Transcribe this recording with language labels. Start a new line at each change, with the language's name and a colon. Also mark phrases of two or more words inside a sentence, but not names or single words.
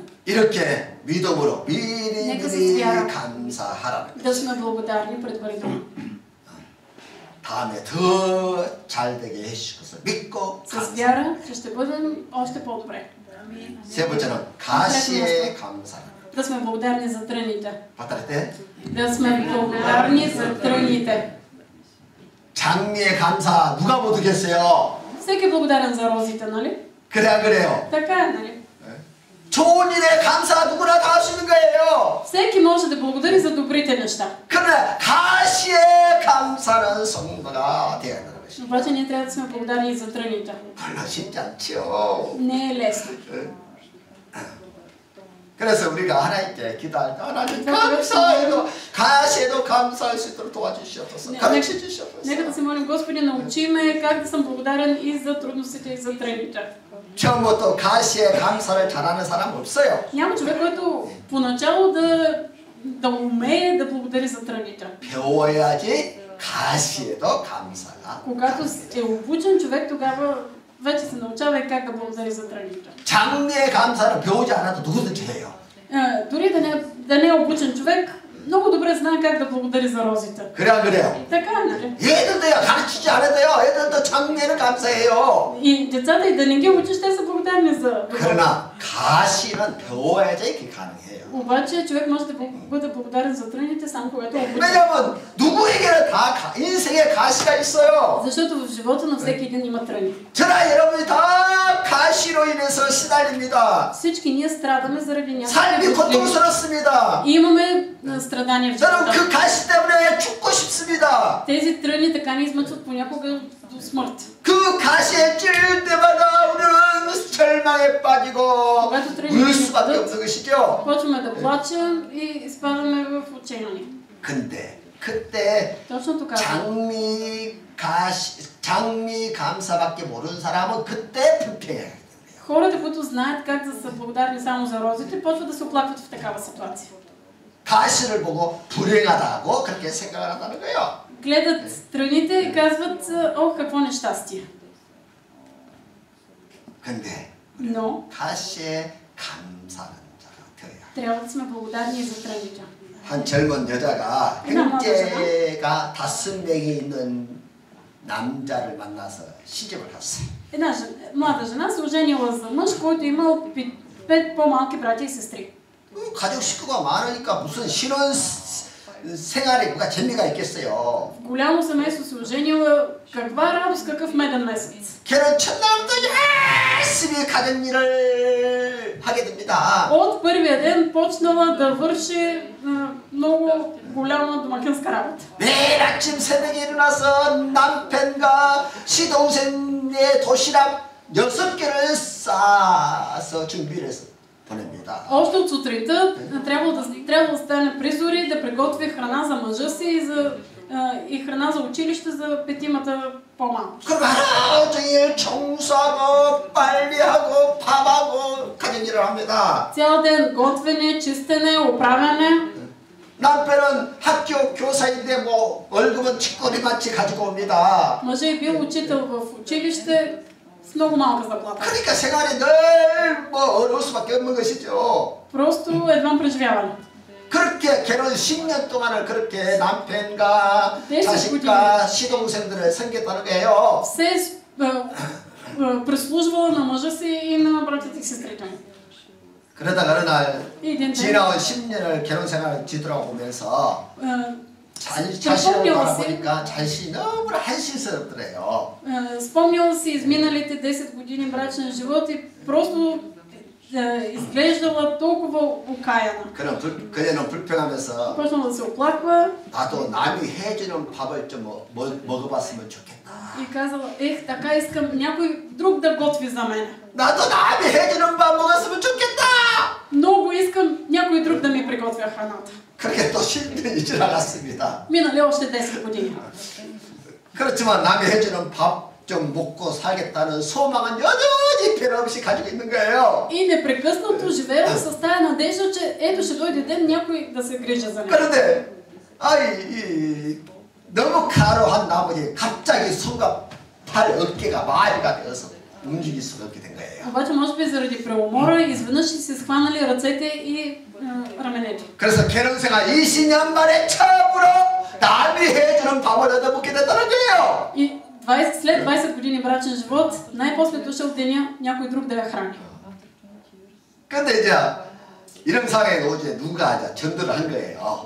Korean: 이렇게 믿음으로 미리미리 감사하라는
Bulgarian: Да сме благодарни предварително.
Korean: 다음에 더 잘 되게 해주실 것을 믿고
Bulgarian: С вяра, че ще бъдем още по-добре.
Korean: 세 번째는 가시의 감사.
Bulgarian: Да сме благодарни за тръните.
Korean: 받을
Bulgarian: Да сме благодарни за тръните.
Korean: 장미의 감사 누가 못 듣겠어요?
Bulgarian: Всеки е благодарен за розите, нали?
Korean: 그래 안 그래요?
Bulgarian: Така е, нали?
Korean: 좋은 일에 감사 누구나 다 할 수 있는 거예요.
Bulgarian: Всеки може да благодари за добрите неща.
Korean: 그러나 가시의 감사는 성도가 되어야 하는 것이죠.
Bulgarian: Обаче ние трябва да сме благодарни и за тръните.
Korean: 별로 쉽지 않죠.
Bulgarian: Не е лесно.
Korean: 그래서 우리가 하나님께 기도할 때 하나님 감사해도 가시에도 감사할 수 있도록 도와주시옵소서. 가르쳐 주시옵소서.
Bulgarian: Нека да се молим, Господи, научи ме как да съм благодарен и за трудностите, и за тръните.
Korean: 처음부터 가시에 감사를 잘하는 사람 없어요.
Bulgarian: Няма човек, който поначало да умее да благодари за тръните.
Korean: 배워야지 가시에도 감사가.
Bulgarian: Когато е обучен човек, тогава вече се научава и как да благодари за тръните.
Korean: 장미의 감사는 배우지 않아도 누구든지 해요.
Bulgarian: Дори да не е обучен човек, много добре знае как да благодари за розите.
Korean: 그래 안 그래요?
Bulgarian: Така е, нали?
Korean: 얘들도요 가르치지 않아도요 애들도 장미에는 감사해요.
Bulgarian: И децата, и да не ги учиш, те са благодарни за това.
Korean: 그러나 가시는 배워야지 이게 가능해요.
Bulgarian: Обаче човек може да бъде благодарен за тръните само когато е обучен.
Korean: 왜냐면 누구에게나 다 인생에 가시가 있어요.
Bulgarian: Защото в живота на всеки един има тръни.
Korean: 저나 여러분이 다 가시로 인해서 시달립니다.
Bulgarian: Всички ние страдаме заради
Korean: 삶이
Bulgarian: някакви проблеми.
Korean: 고통스럽습니다.
Bulgarian: И имаме страдания в
Korean: 저는 그
Bulgarian: живота.
Korean: 가시 때문에 죽고 싶습니다.
Bulgarian: Тези тръни така ни измъчват понякога до смърт.
Korean: 그 가시에 찔 때마다 우리는 절망에 빠지고 울 수밖에 없는 것이죠.
Bulgarian: Почваме да плачем и изпадаме в отчаяние.
Korean: 근데 그때
Bulgarian: Точно тогава.
Korean: 장미 감사밖에 모르는 사람은 그때 불평해야 돼요.
Bulgarian: Хората, които знаят как да са благодарни само за розите, почват да се оплакват в такава ситуация.
Korean: 가시를 보고 불행하다고 그렇게 생각을 한다는 거예요.
Bulgarian: Гледат страните и казват, о, какво нещастие.
Korean: 근데
Bulgarian: Но
Korean: 가시에 감사하는 자가 되어야.
Bulgarian: трябва да сме благодарни и за тръните.
Korean: 한 젊은 여자가 형제가 5명이 있는 남자를 만나서 시집을 갔어요.
Bulgarian: Една млада жена се оженила за мъж, който имал 5 по-малки братя и сестри.
Korean: 가족 식구가 많으니까 무슨 신혼 생활에 뭐가 재미가 있겠어요.
Bulgarian: В голямо семейство се оженила, каква радост, какъв меден месец.
Korean: 걔는 첫날부터 열심히 가정 일을 하게 됩니다.
Bulgarian: От първия ден почнала да върши много голяма домакинска работа.
Korean: 매일 아침 새벽에 일어나서 남편과 시동생의 도시락 6개를 싸서 준비를 했어. 보냅니다.
Bulgarian: Още от сутринта трябва да стане при зори, да приготви храна за мъжа си и храна за училище за петимата по-малки.
Korean: 그럼 하루 종일 청소하고 빨래하고 밥하고 가정일을 합니다.
Bulgarian: Цял ден готвене, чистене, оправяне.
Korean: 남편은 학교 교사인데 뭐 월급은 쥐꼬리만치 가지고 옵니다.
Bulgarian: Мъжът е бил учител в училище с много малка заплата.
Korean: 그러니까 생활이 늘 뭐 어려울 수밖에 없는 것이죠.
Bulgarian: Просто едва преживяване.
Korean: 그렇게 결혼 10년 동안을 그렇게 남편과 네, 자식과 시동생들을 섬겼다는 거예요.
Bulgarian: Се прислужвала на мъжа си и на братята и сестрите му.
Korean: 그러다가 어느 날
Bulgarian: един ден
Korean: 지나온 10년을 결혼 생활을 뒤돌아보면서 자신을
Bulgarian: спомняла
Korean: 바라보니까 자신이 너무나 한심스럽더래요.
Bulgarian: Спомняла си изминалите 10 години брачен живот и просто изглеждала толкова окаяна.
Korean: 그럼 그녀는 불평하면서
Bulgarian: Почнала да се оплаква
Korean: 나도 남이 해주는 밥을 좀 먹어봤으면 좋겠다.
Bulgarian: и казала, така искам някой друг да готви за мен.
Korean: 나도 남이 해주는 밥 먹었으면 좋겠다.
Bulgarian: Много искам някой друг да ми приготвя храната.
Korean: 그렇게 또 10년이 지나갔습니다.
Bulgarian: Минали още 10 години.
Korean: 그렇지만 남이 해주는 밥 좀 먹고 살겠다는 소망은 여전히 변함없이 가지고 있는 거예요.
Bulgarian: И непрекъснато живеела с тая надежда, че ето ще дойде ден някой да се грижа за нея.
Korean: 그런데 너무 가로한 나머지 갑자기 손과 팔, 어깨가 마비가 되어서 움직일 수가 없게 된 거예요.
Bulgarian: Обаче може би заради преумора изведнъж си схванали ръцете и раменете.
Korean: 그래서 결혼생활 20년 만에 처음으로 남이 해주는 밥을 얻어 먹게 됐다는 거예요.
Bulgarian: И след 20 години брачен живот, най-после дошъл деня някой друг да я храни.
Korean: 근데 이제 이런 상황에 오지 누가 이제 전도를 한 거예요.